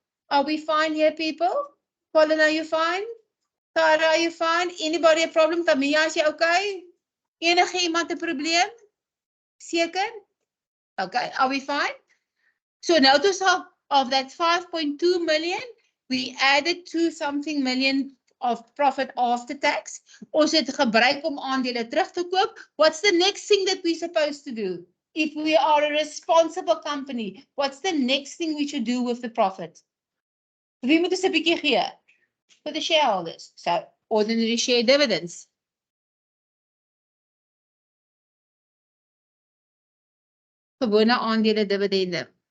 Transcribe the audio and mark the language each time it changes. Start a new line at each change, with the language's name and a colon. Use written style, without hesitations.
English: Are we fine here, people? Colin, are you fine? Tara, are you fine? Anybody a problem? Tamia,
Afrikaans: is jy okay? Enige iemand 'n probleem? Seker? Okay,
English: are we fine? So notice of that 5.2 million, we added 2 something million of profit after tax.
Afrikaans: Ons het gebruik om aandele terug te koop.
English: What's the next thing that we're supposed to do? If we are a responsible company, what's the next thing we should do with the profit?
Afrikaans: Wie moet ons 'n bietjie gee?
English: For the shareholders. So, ordinary share dividends.
Afrikaans: Gewone aandele dividende.